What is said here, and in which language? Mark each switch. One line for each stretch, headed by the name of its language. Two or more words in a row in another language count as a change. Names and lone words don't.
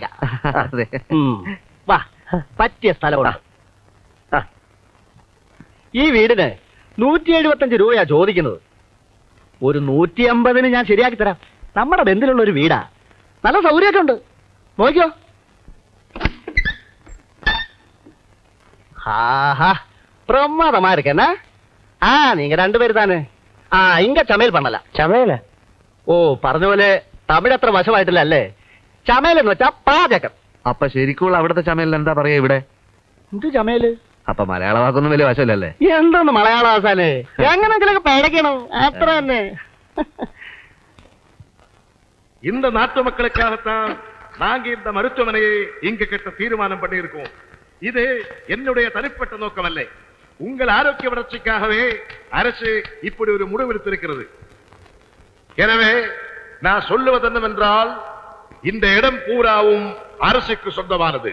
Malayalam: അതെ. വാ, പറ്റിയ സ്ഥലമാണ്. ആ. ഈ വീടിന് 175 രൂപയാ ചോദിക്കുന്നത്. ഒരു 150-ന് ഞാൻ ശരിയാക്കി തരാം. നമ്മുടെ ബന്ധത്തിലുള്ള ഒരു വീടാ, നല്ല സൗകര്യമൊക്കെ ഉണ്ട്. നോക്കിയോ.
Tamil: ஆஹா, பிரமாதமா இருக்கேன்னா. நீங்க 2 பேரு தானே? இங்க சமையல் பண்ணலாம்.
Malayalam: ചമയല? ഓ, പറഞ്ഞ പോലെ തമിഴ് അത്ര വശമായിട്ടില്ല അല്ലേ? ചമയൽ എന്ന് വെച്ചാ പാചകം. അപ്പൊ ശരിക്കുള്ള അവിടുത്തെ ചമയലിൽ എന്താ പറയാ ഇവിടെ? എന്ത് ചമയല്? അപ്പൊ മലയാള വാക്കൊന്നും വലിയ വശമില്ലല്ലേ? എന്തോന്ന് മലയാള ആസാനേ, എങ്ങനെങ്കിലൊക്കെ പഴക്കണം, അത്ര തന്നെ.
Tamil: இந்த நாட்டு மக்களுக்காகத்தான் நாங்க இந்த மருத்துவமனையை இங்கு கட்ட தீர்மானம் பண்ணியிருக்கோம். இது என்னுடைய தனிப்பட்ட நோக்கமல்ல. உங்கள் ஆரோக்கிய வளர்ச்சிக்காகவே அரசு இப்படி ஒரு முடிவெடுத்திருக்கிறது. எனவே நான் சொல்லுவது என்னவென்றால், இந்த இடம் பூராவும் அரசுக்கு சொந்தமானது.